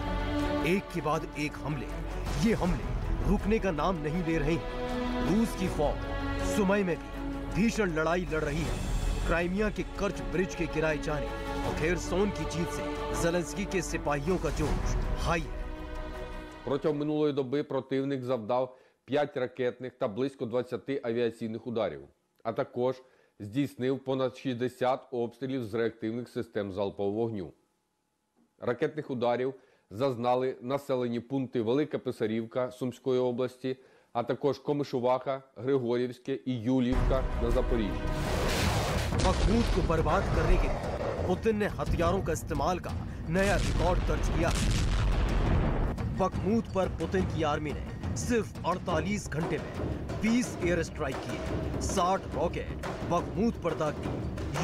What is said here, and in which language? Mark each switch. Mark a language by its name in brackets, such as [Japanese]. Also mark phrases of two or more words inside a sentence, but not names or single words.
[Hindi] एक के बाद एक हमले, ये हमले रुकने का नाम नहीं ले रहे हैं। रूस की फौज सुमई में भी भीषण लड़ाई लड़ रही है। क्राइमिया के कर्च ब्रिज के गिराए जाने और खेरसौन की जीत से ज़ेलेंस्की के सिपाहियों का जोश हाई है। [Ukrainian] Протягом минулої доби противник завдав 5 ракетних та близько 20 авіаційних ударів, а також здійснив понад 60 обстрілів з реактивних систем залпового вогню. Ракетних ударів зазнали населені пункти Велика Писарівка Сумської області, а також Комишуваха, Григорівське и Юльевка на Запоріжжі. [Hindi] बखमूत को बर्बाद करने के लिए पुतिन ने हथियारों का इस्तेमाल का नया रिकॉर्ड दर्ज किया। बखमूत पर पुतिन की आर्मी ने सिर्फ 48 घंटे में 20 [English] air strike [Hindi] किए, 60 रॉकेट बखमूत पर दाग दिए।